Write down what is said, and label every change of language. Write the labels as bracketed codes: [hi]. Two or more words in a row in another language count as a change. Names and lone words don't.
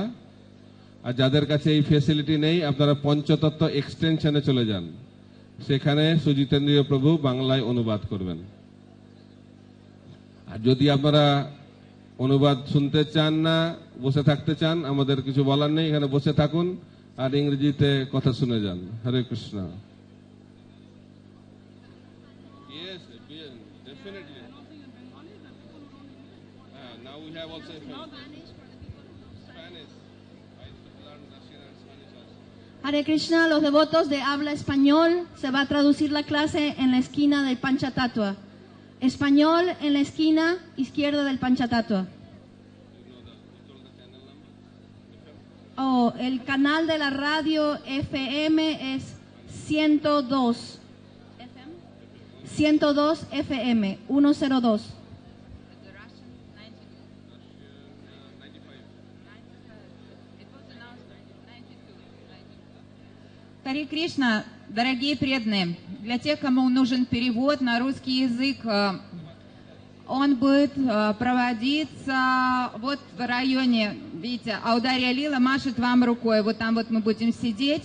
[bn] আর যাদের কাছে এই ফ্যাসিলিটি নেই, আপনারা পঞ্চতত্ত্ব এক্সটেনশনে চলে যান, সেখানে সুজিতেন্দ্রীয় প্রভু বাংলায় অনুবাদ করবেন। আর যদি আপনারা অনুবাদ শুনতে চান না, বসে থাকতে চান, আমাদের কিছু বলার নেই, এখানে বসে থাকুন আর ইংরেজিতে কথা শুনে যান। [en] হরে কৃষ্ণ। Yes, definitely. Now we have also Spanish. I learned Russian and Spanish also. Hare Krishna, [es] los devotos de habla español, se va a traducir la clase en la esquina del Panchatattva. Español en la esquina izquierda del Panchatattva. Oh, el canal de la radio FM es 102. 102 FM, 102. [ru] Харе Кришна, дорогие преданные, для тех, кому нужен перевод на русский язык, он будет проводиться вот в районе, видите, Аударья Лила машет вам рукой, вот там вот мы будем сидеть.